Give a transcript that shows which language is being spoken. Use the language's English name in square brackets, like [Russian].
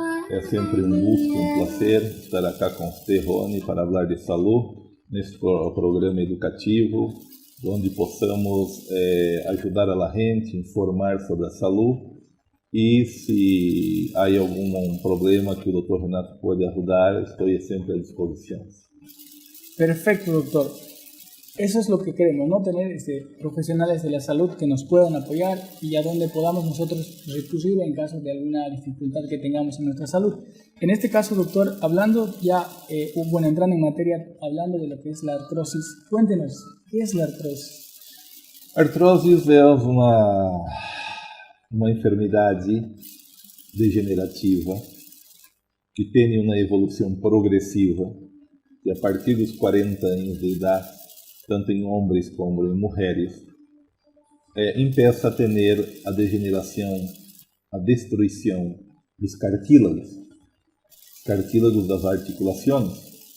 [Portuguese] É sempre um gusto, um prazer estar aqui com você, Rony, para falar de saúde nesse programa educativo, onde possamos ajudar a gente, informar sobre a saúde. E se há algum problema que o Dr. Renato pode ajudar, estou sempre à disposição. [Spanish] Perfecto, doctor. Eso es lo que queremos, ¿no? Tener profesionales de la salud que nos puedan apoyar y a donde podamos nosotros recurrir en caso de alguna dificultad que tengamos en nuestra salud. En este caso, doctor, hablando ya, entrando en materia, hablando de lo que es la artrosis, cuéntenos, ¿qué es la artrosis? [Portuguese] Artrosis é uma enfermidade degenerativa que tem uma evolução progressiva e a partir dos 40 anos de idade, tanto em homens como em mulheres, [Spanish] empieza [Portuguese] a ter a degeneração, a destruição dos cartílagos das articulações.